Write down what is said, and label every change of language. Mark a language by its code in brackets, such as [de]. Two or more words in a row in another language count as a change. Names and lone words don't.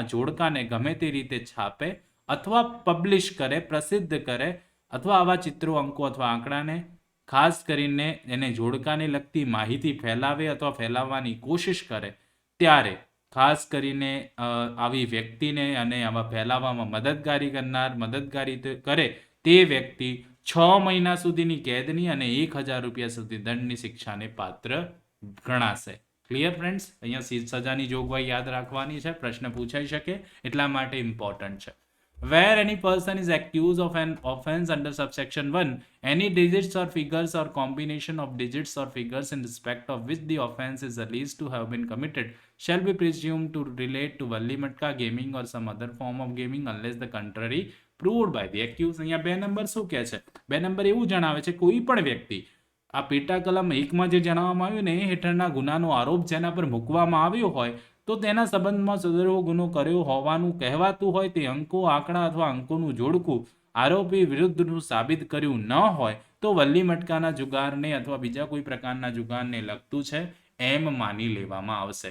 [gu] જોડકાને ગમે તે રીતે છાપે અથવા પબ્લિશ કરે, પ્રસિદ્ધ કરે અથવા આવા ચિત્રો, અંકો અથવા આંકડાને ખાસ કરીને એને જોડકાને લગતી માહિતી ફેલાવે અથવા ફેલાવવાની કોશિશ કરે ત્યારે ખાસ કરીને આવી વ્યક્તિને અને આવા ફેલાવવામાં મદદગારી કરે તે વ્યક્તિ 6 મહિના સુધીની કેદની અને 1000 રૂપિયા સુધી દંડની શિક્ષાને પાત્ર ગણાશે. [en] clear friends? [gu] અહીંયા સજાની જોગવાઈ યાદ રાખવાની છે, પ્રશ્ન પૂછાઈ શકે એટલા માટે ઇમ્પોર્ટન્ટ છે. [en] Where any person is accused of an offense under subsection 1, any digits or figures or combination of digits or figures in respect of which the offense is alleged to have been committed shall be presumed to relate to વલ્લી મટકા gaming or some other form of gaming unless the contrary proved by the accused. [gu] અહીંયા 2 નંબર શું કહે છે? 2 નંબર એવું જણાવે છે કોઈ પણ વ્યક્તિ આ પેટા કલમ 1માં જે જણાવવામાં આવ્યું ને એ હેઠળના ગુનાનો આરોપ જેના પર મૂકવામાં આવ્યો હોય તો તેના સંબંધમાં સદરવો ગુનો કર્યો હોવાનું કહેવાતું હોય તે અંકો, આંકડા અથવા અંકોનું જોડકું આરોપી વિરુદ્ધનું સાબિત કર્યું ન હોય તો વલ્લી મટકાના જુગારને અથવા બીજા કોઈ પ્રકારના જુગારને લગતું છે એમ માની લેવામાં આવશે.